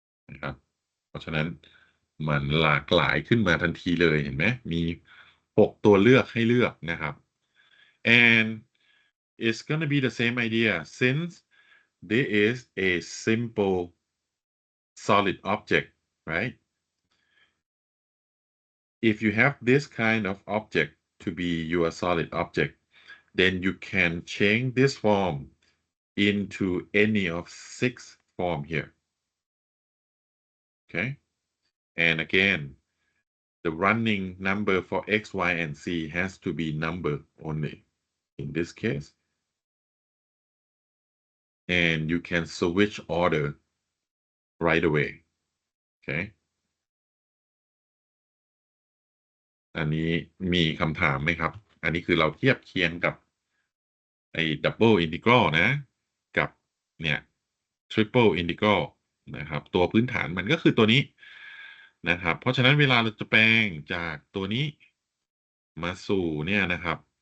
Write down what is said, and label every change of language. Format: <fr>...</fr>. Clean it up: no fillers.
<th>นะครับเพราะฉะนั้นมันหลากหลายขึ้นมาทันทีเลยเห็นไหมมี6ตัวเลือกให้เลือกนะครับ</th> <en>and it's gonna be the same idea since there is a simple solid object right if you have this kind of object to be your solid object then you can change this form into any of 6 form here. Okay, and again, the running number for x, y, and z has to be number only in this case. And you can switch order right away.</en> <th>Okay, อันนี้มีคำถามไหมครับ อันนี้คือเราเทียบเคียงกับไอ้ double integral นะ กับเนี่ย triple integral นะครับ ตัวพื้นฐานมันก็คือตัวนี้นะครับ เพราะฉะนั้นเวลาเราจะแปลงจากตัวนี้มาสู่เนี่ยนะครับ</th>